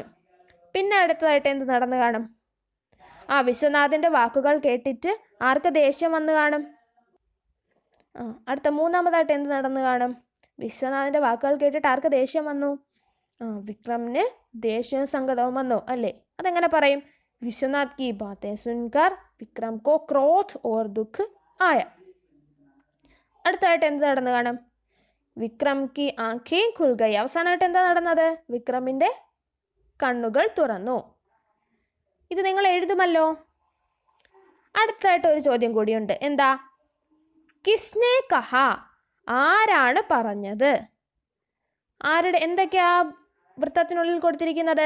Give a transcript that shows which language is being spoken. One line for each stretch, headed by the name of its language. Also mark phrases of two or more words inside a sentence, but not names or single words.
Malayalam: പിന്നെ അടുത്തതായിട്ട് എന്ത് നടന്നു കാണും? വിശ്വനാഥിൻ്റെ വാക്കുകൾ കേട്ടിട്ട് ആർക്ക് ദേഷ്യം വന്നു കാണും? അടുത്ത മൂന്നാമതായിട്ട് എന്ത് നടന്നു കാണും? വിശ്വനാഥിൻ്റെ വാക്കുകൾ കേട്ടിട്ട് ആർക്ക് ദേഷ്യം വന്നു? വിക്രമിന് ദേഷ്യവും സങ്കടവും വന്നു അല്ലേ? അതെങ്ങനെ പറയും?
Hindi: വിശ്വനാഥ് की बातें सुनकर विक्रम को क्रोध और दुख आया.
Malayalam: അടുത്തായിട്ട് എന്ത് നടന്നു കാണും?
Hindi: വിക്രം की आंखें खुल गई.
Malayalam: അവസാനമായിട്ട് എന്താ നടന്നത്? വിക്രമിൻ്റെ കണ്ണുകൾ തുറന്നു. ഇത് നിങ്ങൾ എഴുതുമല്ലോ. അടുത്തായിട്ട് ഒരു ചോദ്യം കൂടിയുണ്ട്. എന്താ?
Hindi: किसने कहा.
Malayalam: ആരാണ് പറഞ്ഞത്? ആരുടെ എന്തൊക്കെയാ വൃത്തത്തിനുള്ളിൽ കൊടുത്തിരിക്കുന്നത്?